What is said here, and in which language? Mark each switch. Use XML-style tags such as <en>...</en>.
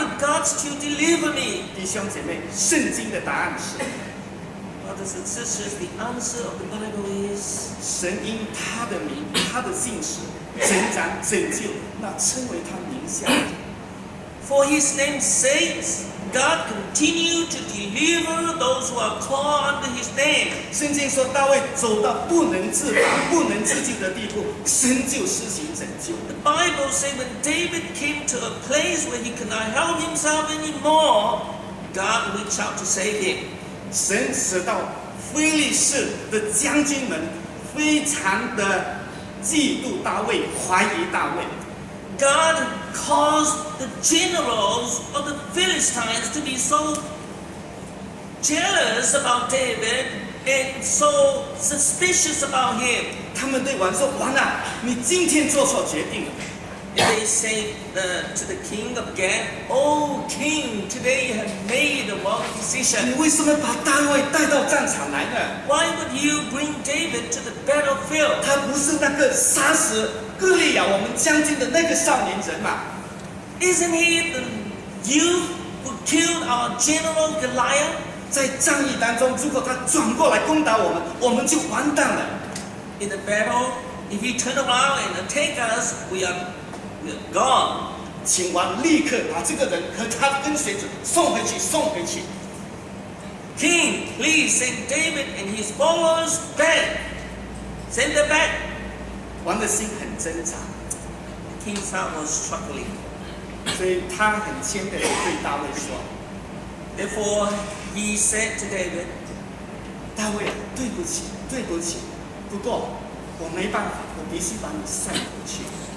<en>Would God still deliver me?</en> <zh>弟兄姐妹，圣经的答案是：</zh> <en>Brothers and sisters, the answer of the Bible is</en> <zh>神因他的名、他的信使，成长拯救那称为他名下的人。</zh> <en>for his name's sake, God continue to deliver those who are called under his name.</en> <zh>圣经说大卫走到不能自拔、不能自救的地步，神就施行拯救。</zh> <en>The Bible says when David came to a place where he could not help himself anymore, God reached out to save him.</en> <zh>神使到非利士的将军们非常的嫉妒大卫，怀疑大卫。</zh> <en>God caused the generals of the Philistines to be so jealous about David and so suspicious about him.</en> <zh>他们对王说：“王啊，你今天做错决定了。”</zh> <en>And they say to the king of Gath, "Oh king, today you have made the wrong</en> <zh>你</zh> <en>decision.</en> <zh>为什么把大卫带到战场来呢？</zh> <en>Why would you bring David to the battlefield?</en> <zh>他不是那个杀死歌利亚我们将军的那个少年人嘛？</zh> <en>Isn't he the youth who killed our general Goliath?"</en> <zh>在战役当中，如果他转过来攻打我们，我们就完蛋了。</zh> <en>In the battle, if he turn around and attack us, we are gone.</en> <zh>请王立刻把这个人和他跟随者送回去，送回去。</zh> <en>King, please send David and his followers back. Send them back.</en> <zh>王的心很挣扎，</zh> <en>The king's heart was struggling.</en> <zh>所以他很谦卑地对大卫说</zh> <en>Therefore, he said to David,：“</en> <zh>大卫，对不起，对不起，不过我没办法，我必须把你送回去。”</zh>